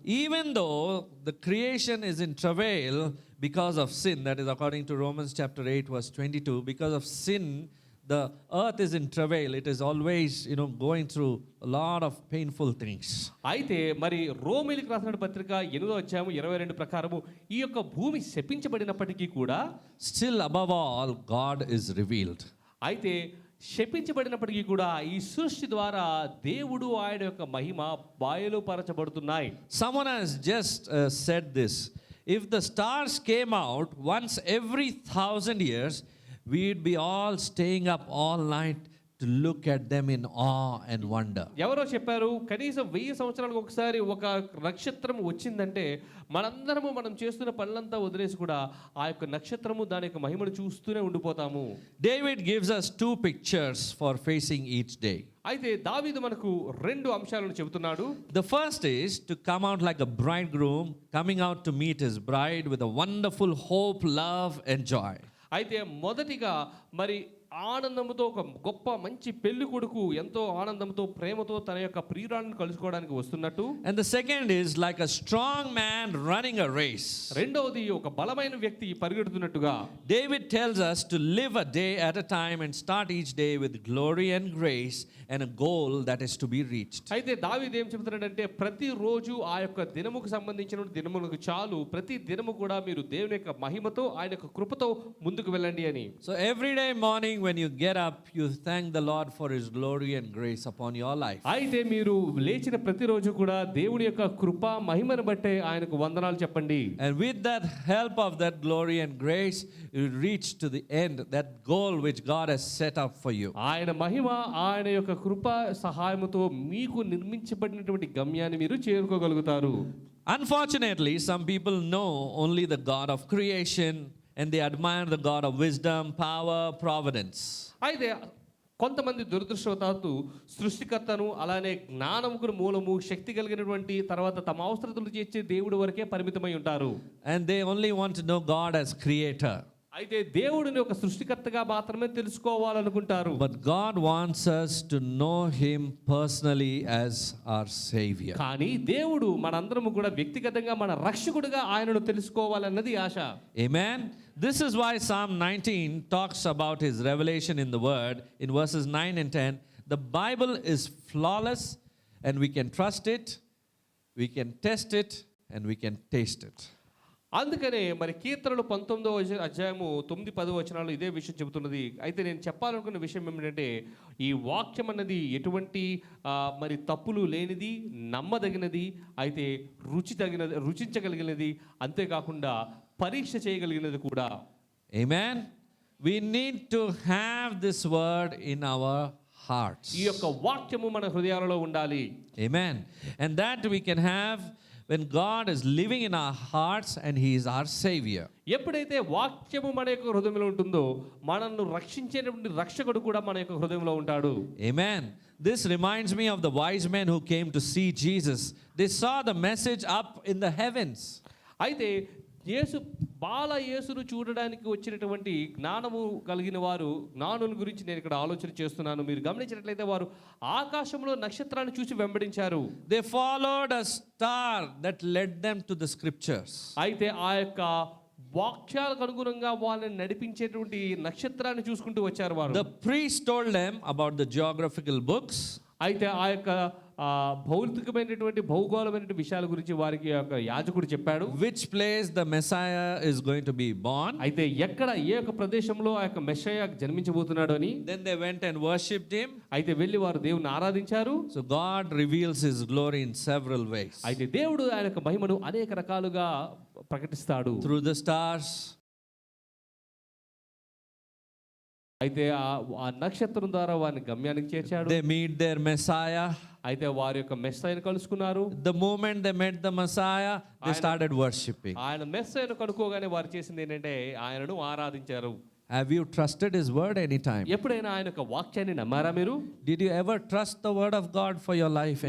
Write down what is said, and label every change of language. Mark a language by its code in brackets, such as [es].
[en] Even though the creation is in travail because of sin, that is according to Romans chapter 8 verse 22, because of sin the earth is in travail. It is always, going through a lot of painful things. [te] అయితే మరి రోమీయులకు రాసిన పత్రిక 8వ అధ్యాయం 22 ప్రకారము ఈ యొక్క భూమి శపించబడినప్పటికీ కూడా [en] Still above all, God is revealed. [te] అయితే శపించబడినప్పటికీ కూడా ఈ సృష్టి ద్వారా దేవుడు ఆయన యొక్క మహిమ బయలుపరచబడుతున్నాయి. [en] Someone has just said this. If the stars came out once every 1,000 years, we'd be all staying up all night to look at them in awe and wonder. [te] ఎవరో చెప్పారు కనీసం 1000 సంవత్సరాలకు ఒకసారి ఒక నక్షత్రం వచ్చిందంటే మనందరము మనం చేస్తున్న పనులంతా వదిలేసి కూడా ఆ యొక్క నక్షత్రము దాని యొక్క మహిమను చూస్తూనే ఉండిపోతాము. [en] David gives us 2 pictures for facing each day. [te] అయితే దావీదు మనకు 2 అంశాలను చెబుతున్నాడు. [en] The first is to come out like a bridegroom coming out to meet his bride with a wonderful hope, love and joy. [te] అయితే మొదటిగా మరి ఆనందంతో ఒక గొప్ప మంచి పెళ్లి కొడుకు ఎంతో ఆనందంతో ప్రేమతో తన యొక్క ప్రియురాలను కలుసుకోవడానికి వస్తున్నట్టు. [en] And the second is like a strong man running a race. [te] రెండవది ఒక బలమైన వ్యక్తి పరిగెడుతున్నట్టుగా. [en] David tells us to live a day at a time and start each day with glory and grace and a goal that is to be reached. [te] అయితే దావీదు ఏం చెబుతున్నాడంటే ప్రతిరోజు ఆ యొక్క దినముకు సంబంధించిన దినములకు చాలు ప్రతి దినము కూడా మీరు దేవుని యొక్క మహిమతో ఆయన యొక్క కృపతో ముందుకు వెళ్ళండి అని. [en] So every day morning when you get up, you thank the Lord for His glory and grace upon your life. [te] అయితే మీరు లేచిన ప్రతిరోజు కూడా దేవుని యొక్క కృప మహిమను బట్టే ఆయనకు వందనాలు చెప్పండి. [en] And with that help of that glory and grace, you reach to the end, that goal which God has set up for you. [te] ఆయన మహిమ ఆయన యొక్క కృప సహాయముతో మీకు నిర్మించబడినటువంటి గమ్యాన్ని మీరు చేరుకోగలుగుతారు. [en] Unfortunately, some people know only the God of creation and they admire the God of wisdom, power, providence. [te] అయితే కొంతమంది దురదృష్టవశాత్తు సృష్టికర్తను అలానే జ్ఞానముకు మూలము శక్తి కలిగినటువంటి తర్వాత తమ అవసరతలు తీర్చే దేవుడి వరకే పరిమితమై ఉంటారు. [en] And they only want to know God as creator. [te] అయితే దేవుడిని ఒక సృష్టికర్తగా మాత్రమే తెలుసుకోవాలనుకుంటారు. [en] But God wants us to know Him personally as our Savior. [te] కానీ దేవుడు మనందరము కూడా వ్యక్తిగతంగా మన రక్షకుడిగా ఆయనను తెలుసుకోవాలన్నది ఆశ. [en] Amen. This is why Psalm 19 talks about His revelation in the Word in verses 9 and 10. The Bible is flawless and we can trust it, we can test it and we can taste it. [te] అందుకనే మరి కీర్తనలు 19వ అధ్యాయము 9-10 వచనాలు ఇదే విషయం చెబుతున్నది. అయితే నేను చెప్పాలనుకున్న విషయం ఏమిటంటే ఈ వాక్యం అన్నది ఎటువంటి మరి తప్పులు లేనిది, నమ్మదగినది, అయితే రుచించగలిగినది, అంతేకాకుండా పరీక్ష చేయగలిగినది కూడా. [en] Amen. We need to have this word in our hearts. [te] ఈ యొక్క వాక్యము మన హృదయాలలో ఉండాలి. [en] Amen. And that we can have when God is living in our hearts and He is our Savior. [te] ఎప్పుడైతే వాక్యము మన యొక్క హృదయంలో ఉంటుందో మనల్ని రక్షించేటువంటి రక్షకుడు కూడా మన యొక్క హృదయంలో ఉంటాడు. [en] Amen. This reminds me of the wise men who came to see Jesus. They saw the message up in the heavens. [te] అయితే యేసును చూడడానికి వచ్చినటువంటి జ్ఞానము కలిగిన వారు, జ్ఞానుల గురించి నేను ఇక్కడ ఆలోచన చేస్తున్నాను. మీరు గమనించినట్లయితే వారు ఆకాశంలో నక్షత్రాన్ని చూసి వెంబడించారు. [en] They followed a star that led them to the scriptures. [te] అయితే ఆ యొక్క వాక్యాలకు అనుగుణంగా వాళ్ళని నడిపించేటువంటి నక్షత్రాన్ని చూసుకుంటూ వచ్చారు వారు. [en] The priest told them about the geographical books. [te] అయితే ఆ యొక్క భౌతికమైనటువంటి భౌగోళమైనటువంటి విషయాల గురించి వారికి ఒక యాజకుడు చెప్పాడు. [en] Which place the Messiah is going to be born. [te] అయితే ఎక్కడ ఏ యొక్క ప్రదేశంలో ఆ యొక్క మెస్సయ జన్మించబోతున్నాడు అని. [en] Then they went and worshipped him. [te] అయితే వెళ్ళి వారు దేవుని ఆరాధించారు. [en] So God reveals His glory in several ways. [te] అయితే దేవుడు ఆయన యొక్క మహిమను అనేక రకాలుగా ప్రకటిస్తాడు. [en] Through the stars. [te] అయితే ఆ నక్షత్రం ద్వారా వారిని గమ్యానికి చేర్చాడు. [en] They meet their Messiah. [te] అయితే వారి యొక్క మెస్సయను కలుసుకున్నారు. [en] The moment they met the Messiah, they started worshipping. [te] ఆయన మెస్సయను కనుక్కోగానే వారు చేసింది ఏంటంటే ఆయనను ఆరాధించారు. [en] Have you trusted His word anytime? [te] ఎప్పుడైనా ఆయన యొక్క వాక్యాన్ని నమ్మారా మీరు? [en] Did you ever trust the word of God for your life